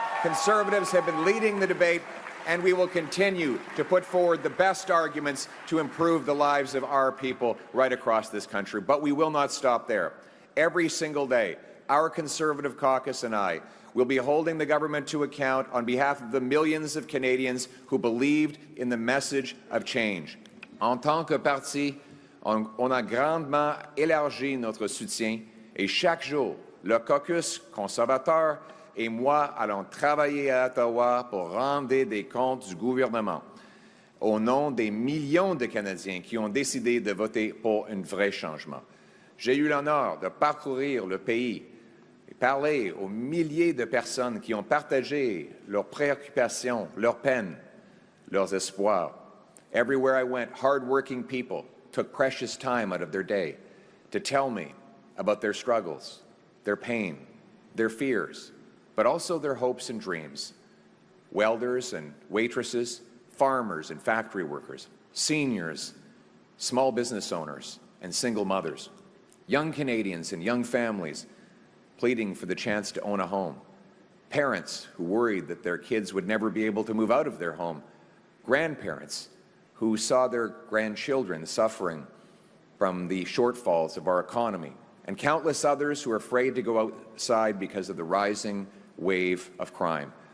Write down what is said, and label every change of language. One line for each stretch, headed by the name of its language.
English: Conservatives have been leading the debate, and we will continue to put forward the best arguments to improve the lives of our people right across this country. But we will not stop there. Every single day, our Conservative caucus and I will be holding the government to account on behalf of the millions of Canadians who believed in the message of change.
French: En tant que parti, on a grandement élargi notre soutien et chaque jour, le caucus conservateur et moi allons travailler à Ottawa pour rendre des comptes du gouvernement au nom des millions de Canadiens qui ont décidé de voter pour un vrai changement. J'ai eu l'honneur de parcourir le pays et parler aux milliers de personnes qui ont partagé leurs préoccupations, leurs peines, leurs espoirs.
English: Everywhere I went, hard-working people took precious time out of their day to tell me about their struggles, their pain, their fears, but also their hopes and dreams. Welders and waitresses, farmers and factory workers, seniors, small business owners, and single mothers, young Canadians and young families pleading for the chance to own a home, parents who worried that their kids would never be able to move out of their home, grandparents who saw their grandchildren suffering from the shortfalls of our economy, and countless others who are afraid to go outside because of the rising wave of crime.